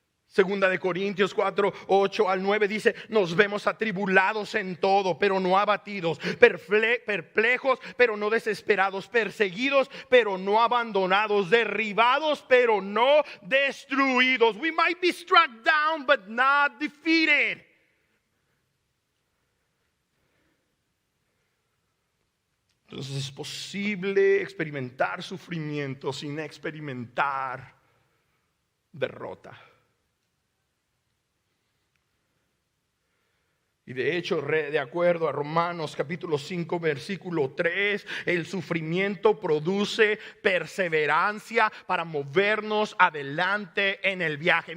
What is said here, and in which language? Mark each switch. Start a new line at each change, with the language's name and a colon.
Spanish: Segunda de Corintios 4, 8 al 9 dice: nos vemos atribulados en todo, pero no abatidos, perplejos, pero no desesperados, perseguidos, pero no abandonados, derribados, pero no destruidos.
English: We might be struck down, but not defeated.
Spanish: Entonces es posible experimentar sufrimiento sin experimentar derrota. Y de hecho, de acuerdo a Romanos capítulo 5 versículo 3, el sufrimiento produce perseverancia para movernos adelante en el viaje.